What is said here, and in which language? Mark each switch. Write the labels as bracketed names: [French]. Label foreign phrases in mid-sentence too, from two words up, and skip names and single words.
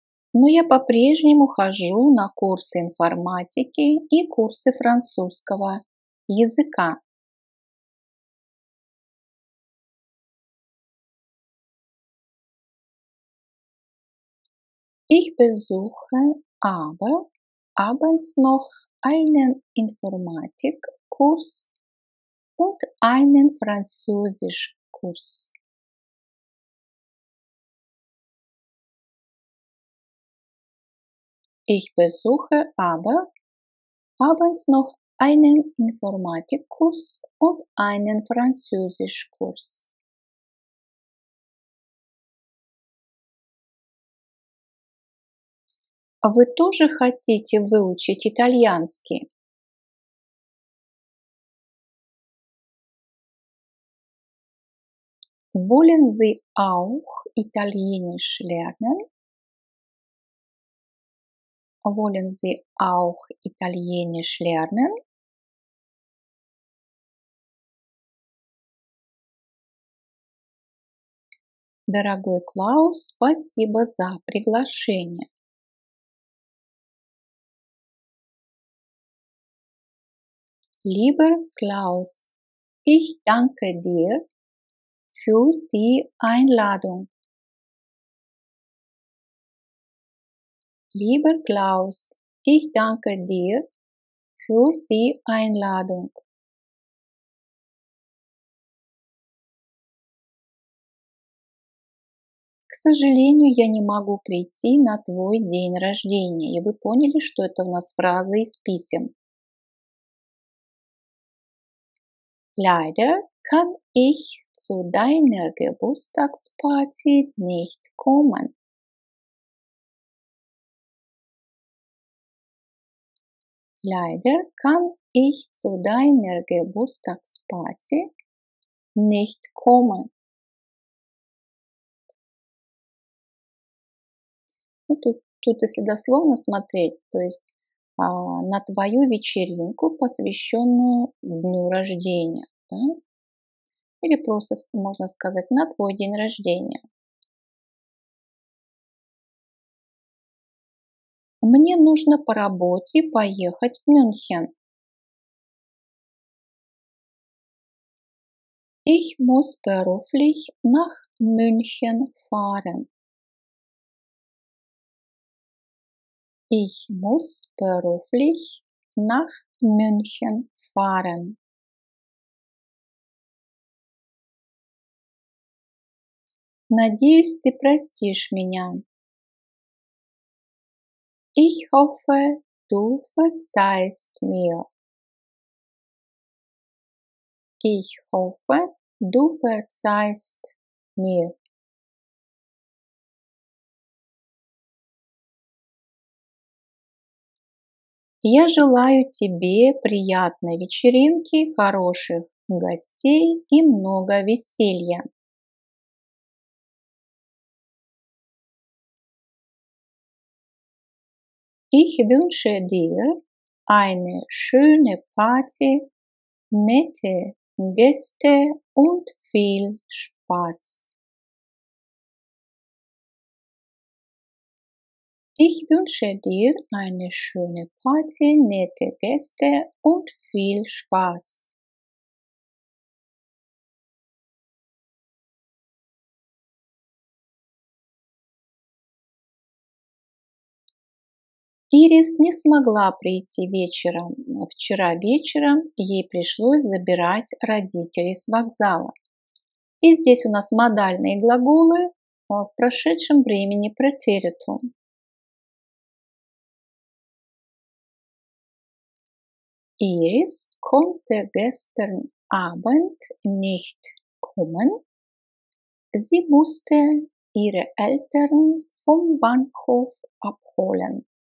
[Russian] но я по-прежнему хожу на курсы информатики и курсы французского языка. [German] Ich besuche aber abends noch einen Informatikkurs und einen Französischkurs. Ich besuche aber abends noch einen Informatikkurs und einen Französischkurs. [Russian] А вы тоже хотите выучить итальянский? [German] Wollen Sie auch Italienisch lernen? Wollen Sie auch Italienisch lernen? [Russian] Дорогой Клаус, спасибо за приглашение. [German] Lieber Klaus, ich danke dir für die Einladung. Lieber Klaus, ich danke dir für die Einladung. [Russian] К сожалению, я не могу прийти на твой день рождения. И вы поняли, что это у нас фраза из писем. [German] Leider kann ich zu deiner Geburtstagsparty nicht kommen. Leider kann ich zu deiner Geburtstagsparty nicht kommen. [Russian] Ну, тут если дословно смотреть, то есть на твою вечеринку, посвященную дню рождения. Да? Или просто можно сказать на твой день рождения. Мне нужно по работе поехать в Мюнхен. [German] Ich muss beruflich nach München fahren. Ich muss beruflich nach München fahren. [Russian] Надеюсь, ты простишь меня. [German] Ich hoffe, du verzeihst mir. Ich hoffe, du verzeihst mir. [Russian] Я желаю тебе приятной вечеринки, хороших гостей и много веселья. [German] Ich wünsche dir eine schöne Party, nette Gäste und viel Spaß. Ich wünsche dir eine schöne Party, nette Gäste und viel Spaß. [Russian] Ирис не смогла прийти вечером. Вчера вечером ей пришлось забирать родителей с вокзала. И здесь у нас модальные глаголы в прошедшем времени претеритум. [German] Iris konnte gestern Abend nicht kommen. Sie musste ihre Eltern vom Bahnhof abholen.